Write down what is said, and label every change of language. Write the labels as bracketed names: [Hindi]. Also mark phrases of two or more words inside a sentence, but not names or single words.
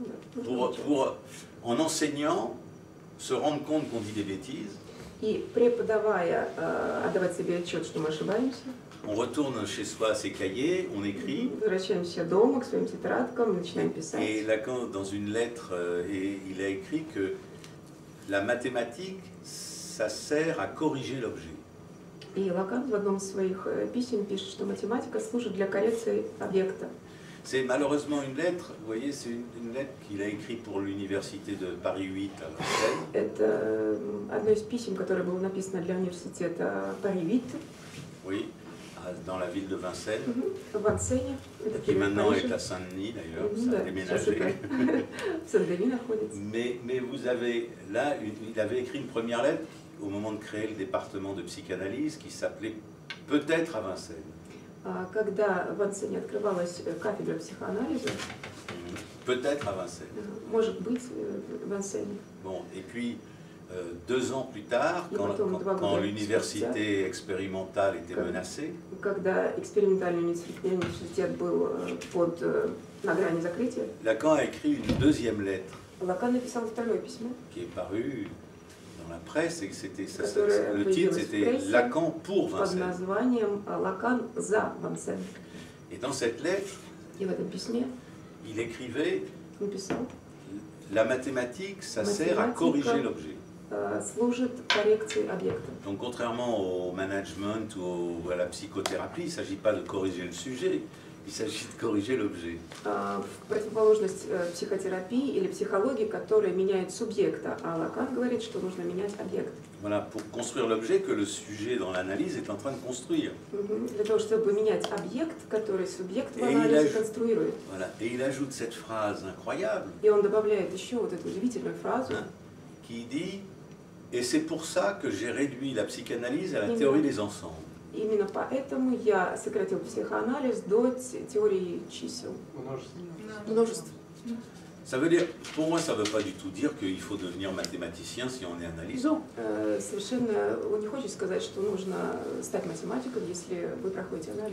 [French] en enseignant, se rendre compte qu'on dit des bêtises. [Russian] И преподавая, отдавать себе отчет, что мы ошибаемся. [French] On retourne chez soi à ses cahiers, on écrit. [Russian] Возвращаемся дома к своим тетрадкам, начинаем писать. [French] Et Lacan, dans une lettre, il a écrit que la mathématique, ça sert à corriger l'objet. [Russian] И Лакан в одном из своих писем пишет, что математика служит для коррекции объекта. [French] C'est malheureusement une lettre, vous voyez, c'est une lettre qu'il a écrite pour l'université de Paris 8 à Vincennes. [Russian] Это одно из писем, которое было написано для университета Paris 8. [French] Oui, dans la ville de Vincennes. [Russian] В Vincennes. [French] Qui maintenant est à Saint-Denis d'ailleurs, ça a déménagé. Mais vous avez, là, il avait écrit une première lettre au moment de créer le département de psychanalyse qui s'appelait Peut-être à Vincennes. [Russian] Когда в Vincennes открывалась кафедра психоанализа, [French] peut-être à Vincennes. [Russian] Может быть, в Vincennes. [French] Bon, et puis 2 ans plus tard, quand l'université expérimentale était menacée, [Russian] когда экспериментальный университет был на грани закрытия, [French] Lacan a écrit une deuxième lettre. [Russian] Лакан написал второе письмо, [French] qui est paru dans la presse, et le titre c'était Lacan pour Vincennes. [Russian] Под названием Лакан за Vincennes. [French] Et dans cette lettre, [Russian] и в этом письме [French] il écrivait [Russian] написал, [French] la mathématique, ça sert à corriger l'objet. [Russian] Служит коррекции объекта. [French] Donc contrairement au management ou à la psychothérapie, il ne s'agit pas de corriger le sujet, il s'agit de corriger l'objet. [Russian] В противоположность психотерапии или психологии, которая меняет субъекта, а Лакан говорит, что нужно менять объект. [French] Voilà, pour construire l'objet que le sujet dans l'analyse est en train de construire. [Russian] Для того, чтобы менять объект, который субъект в анализе конструирует. [French] Voilà, et il ajoute cette phrase incroyable. [Russian] И он добавляет еще вот эту удивительную фразу. [French] Qui dit et c'est pour ça que j'ai réduit la psychanalyse à la théorie des ensembles. [Russian] Именно поэтому я сократил психоанализ до теории чисел. Множеств. [French] Ça veut dire, pour moi, ça ne veut pas du tout dire qu'il faut devenir mathématicien si on est analysant. [Russian] Совершенно не хочет сказать, что нужно стать математиком, если вы проходите анализ.